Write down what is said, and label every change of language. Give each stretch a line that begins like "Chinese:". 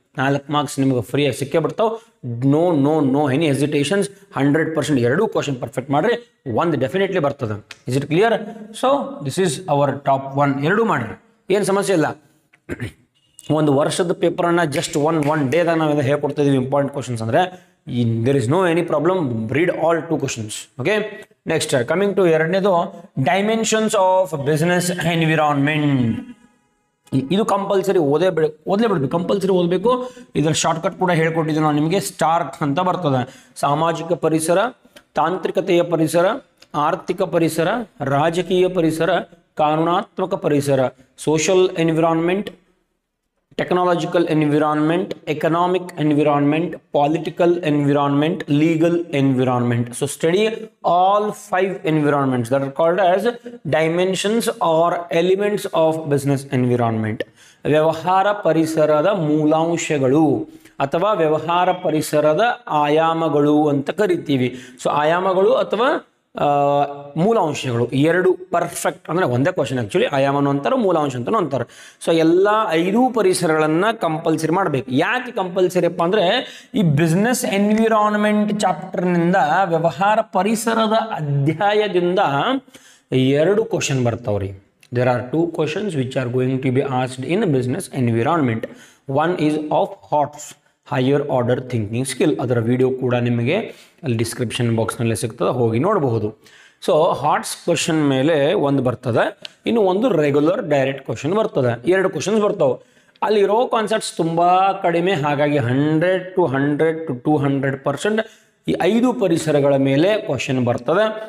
Kannada: 4 marks ನಿಮಗೆ ಫ್ರೀಯಾಗಿ ಸಿಕ್ಕೇ ಬಿಡ್ತಾವೆ.
English: No any hesitations.
Kannada: 100% ಎರಡೂ ಕ್ವಶನ್ ಪರ್ಫೆಕ್ಟ್ ಮಾಡ್ರಿ, ಒಂದು ಡೆಫಿನೆಟ್ಲಿ ಬರ್ತದೆ.
English: Is it clear? So this is our top 1.
Kannada: ಎರಡೂ ಮಾಡ್ರಿ, ಏನು ಸಮಸ್ಯೆ ಇಲ್ಲ. ಒಂದು ವರ್ಷದ ಪೇಪರನ್ನು ಜಸ್ಟ್ ಒನ್ ಡೇದಾಗ ನಾವೆಲ್ಲ ಹೇಳ್ಕೊಡ್ತಾ ಇದೀವಿ. ಇಂಪಾರ್ಟೆಂಟ್ ಕ್ವಶನ್ಸ್ ಅಂದರೆ
English: there is no any problem. Read all 2 questions. Okay, next coming to
Kannada: ಎರಡನೇದು
English: Dimensions of business environment.
Kannada: ಇದು ಕಂಪಲ್ಸರಿ ಓದಲೇಬಿಡ್ಬೇಕು, ಕಂಪಲ್ಸರಿ ಓದಬೇಕು. ಇದರ ಶಾರ್ಟ್ಕಟ್ ಕೂಡ ಹೇಳ್ಕೊಟ್ಟಿದ್ದೀನಿ ನಾನು ನಿಮಗೆ. ಸ್ಟಾರ್ಟ್ ಅಂತ ಬರ್ತದೆ. ಸಾಮಾಜಿಕ ಪರಿಸರ, ತಾಂತ್ರಿಕತೆಯ ಪರಿಸರ, ಆರ್ಥಿಕ ಪರಿಸರ, ರಾಜಕೀಯ ಪರಿಸರ, ಕಾನೂನಾತ್ಮಕ ಪರಿಸರ, social environment,
English: technological environment, economic environment, political environment, legal environment. So study all 5 environments that are called as dimensions or elements of business environment.
Kannada: ವ್ಯವಹಾರ ಪರಿಸರದ ಮೂಲಾಂಶಗಳು ಅಥವಾ ವ್ಯವಹಾರ ಪರಿಸರದ ಆಯಾಮಗಳು ಅಂತ ಕರಿತೀವಿ. ಸೊ ಆಯಾಮಗಳು ಅಥವಾ ಮೂಲಾಂಶಗಳು 2 ಪರ್ಫೆಕ್ಟ್ ಅಂದರೆ ಒಂದೇ ಕ್ವಶನ್. ಆ್ಯಕ್ಚುಲಿ ಆಯಾಮನು ಅಂತಾರೆ, ಮೂಲಾಂಶ ಅಂತಲೂ ಅಂತಾರೆ. ಸೊ ಎಲ್ಲ 5 ಪರಿಸರಗಳನ್ನು ಕಂಪಲ್ಸರಿ ಮಾಡಬೇಕು. ಯಾಕೆ ಕಂಪಲ್ಸರಿ ಅಪ್ಪ ಅಂದರೆ ಈ ಬಿಸ್ನೆಸ್ ಎನ್ವಿರಾನ್ಮೆಂಟ್ ಚಾಪ್ಟರ್ನಿಂದ ವ್ಯವಹಾರ ಪರಿಸರದ ಅಧ್ಯಾಯದಿಂದ 2 question ಬರ್ತಾವ್ರಿ.
English: There are 2 questions which are going to be asked in business environment. One is of HOTS, higher order thinking skill.
Kannada: ಅದರ ವಿಡಿಯೋ ಕೂಡ ನಿಮಗೆ ಅಲ್ಲಿ ಡಿಸ್ಕ್ರಿಪ್ಷನ್ ಬಾಕ್ಸ್ನಲ್ಲಿ ಸಿಗ್ತದೆ, ಹೋಗಿ ನೋಡಬಹುದು. ಸೊ ಹಾಟ್ಸ್ ಕ್ವಶನ್ ಮೇಲೆ ಒಂದು ಬರ್ತದೆ, ಇನ್ನು ಒಂದು ರೆಗ್ಯುಲರ್ ಡೈರೆಕ್ಟ್ ಕ್ವಶನ್ ಬರ್ತದೆ. 2 ಕ್ವಶನ್ಸ್ ಬರ್ತಾವೆ. ಅಲ್ಲಿರೋ ಕಾನ್ಸೆಪ್ಟ್ಸ್ ತುಂಬ ಕಡಿಮೆ. ಹಾಗಾಗಿ 100 to 200% ಈ 5 ಪರಿಸರಗಳ ಮೇಲೆ ಕ್ವಶನ್ ಬರ್ತದೆ.